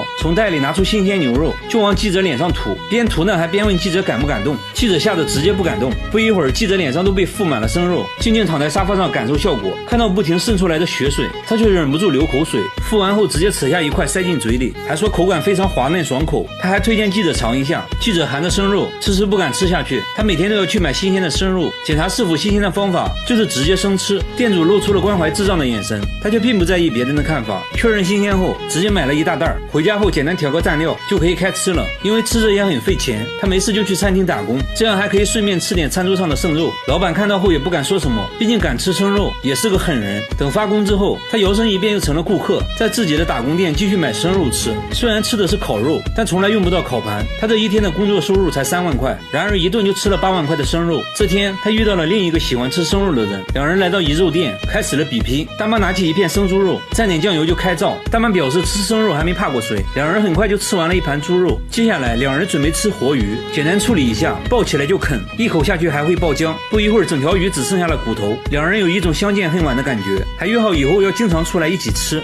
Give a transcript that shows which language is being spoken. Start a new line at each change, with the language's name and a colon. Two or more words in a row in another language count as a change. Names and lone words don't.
Chinese: 從袋裡拿出新鮮牛肉就往記者臉上塗，邊塗呢還邊問記者感不感動。記者嚇得直接不敢動。不一會兒，記者臉上都被覆滿了生肉，靜靜躺在沙發上感受效果。看到不停滲出來的血水，他卻忍不住流口水。敷完後直接扯下一塊塞進嘴裡，還說口感非常滑嫩爽口。他還推薦記者嘗一下。記者含着生肉遲遲不敢吃下去，他每天都要去買新鮮的生肉，檢查是否新鮮的方法就是直接生吃。店主露出了關懷智障的眼神，他卻並不在意別人的看法。確認新鮮後直接買了一大袋，回家後簡單調個蘸料就可以開吃了。因為吃着也很費錢，他沒事就去餐廳打工， 工，這樣還可以順便吃點餐桌上的剩肉。老闆看到後也不敢說什麼，畢竟敢吃生肉也是個狠人。等發工之後，他摇身一變又成了顧客，在自己的打工店繼續買生肉吃。雖然吃的是烤肉，但從來用不到烤盤。他這一天的工作收入才3萬塊，然而一頓就吃了8萬塊的生肉。這天他遇到了另一個喜歡吃生肉的人，兩人來到一肉店，開始了比拼。大媽拿起一片生豬肉，蘸點醬油就開灶。大媽表示吃生肉還沒怕過誰，兩人很快就吃完了一盤豬肉。接下來兩人準備吃活魚，簡單處理一下，抱起來就啃，一口下去還會爆漿。不一會兒，整條魚只剩下了骨頭。兩人有一種相見恨晚的感覺，還約好以後要經常出來一起吃。